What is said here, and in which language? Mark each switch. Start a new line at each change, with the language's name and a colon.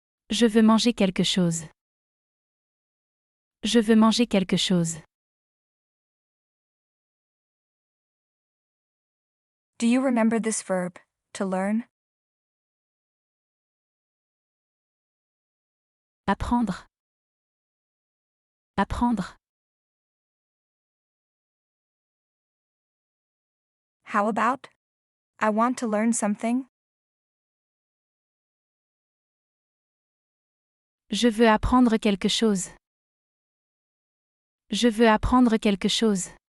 French: Je veux manger quelque chose. Je veux manger quelque chose.
English: Do you remember this verb, to learn?
French: Apprendre. Apprendre.
English: How about I want to learn something?
French: Je veux apprendre quelque chose. Je veux apprendre quelque chose.